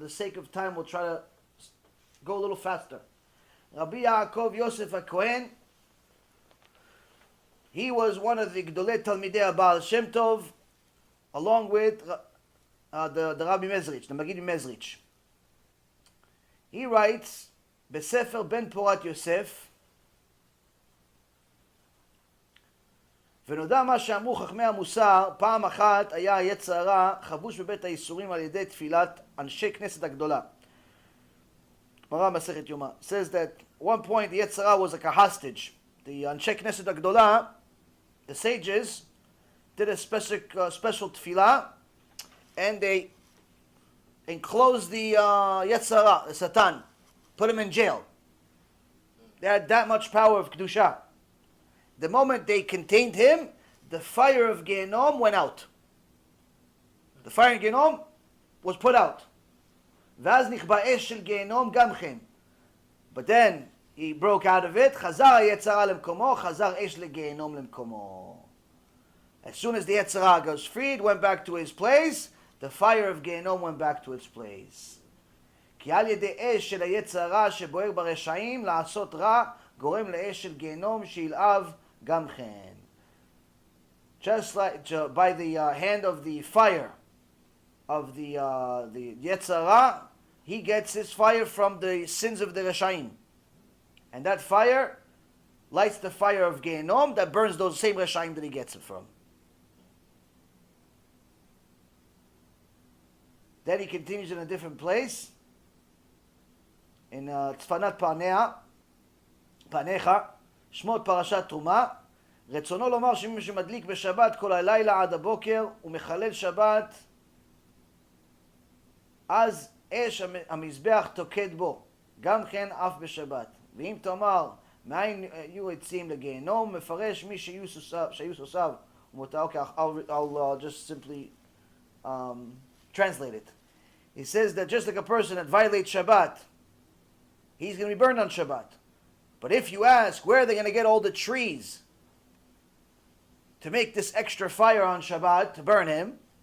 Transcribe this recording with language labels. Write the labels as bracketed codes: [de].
[en] For the sake of time, we'll try to go a little faster. Rabbi Yaakov Yosef HaKohen, he was one of the Gdolei Talmidei Baal Shem Tov, along with the Rabbi Mezrich, the Magid Mezrich. He writes, [he] בספר בן פורת יוסף, ונודע מה שאמרו חכמי המוסר, פעם אחת היה היצר הרע חבוש בבית הייסורים על ידי תפילת אנשי כנסת הגדולה. [en] Gemara Masechet Yoma says that at one point the Yetzer Hara was like a hostage. The Anshe Knesset Agdola, the sages, did a special tefillah, and they enclosed the Yetzer Hara, the Satan, put him in jail. They had that much power of Kedusha. The moment they contained him, the fire of Gehenom went out. The fire in Gehenom was put out. [he] ואז נכבה אש של גיהנום גם כן. [en] But then he broke out of it, [he] חזר היצר הרע למקומו, חזר אש לגיהנום למקומו. [en] As soon as the יצר הרע goes freed, went back to his place, the fire of Gehenom went back to its place. [he] כי על ידי אש של היצר הרע שבוער ברשעים, לעשות רע, גורם לאש של גיהנום שילהב גם כן. [en] Just like by the hand of the fire of the Yetzer Hara, he gets his fire from the sins of the Reshaim. And that fire lights the fire of Gehenom that burns those same Reshaim that he gets it from. Then he continues in a different place. [he] In Tzfanat Panecha, שמות פרשת תרומה, רצונו לומר שמי שמדליק בשבת כל הלילה עד הבוקר ומחלל שבת, אז אש המזבח תוקד בו, גם כן אף בשבת. ואם תאמר, מאין יהיו עצים לגיהנום, מפרש מי שהיו סוסיו ומותר. [en] Okay, I'll just simply translate it. He says that just like a person that violates Shabbat, he's going to be burned on Shabbat. But if you ask, where are they going to get all the trees to make this extra fire on Shabbat to burn him?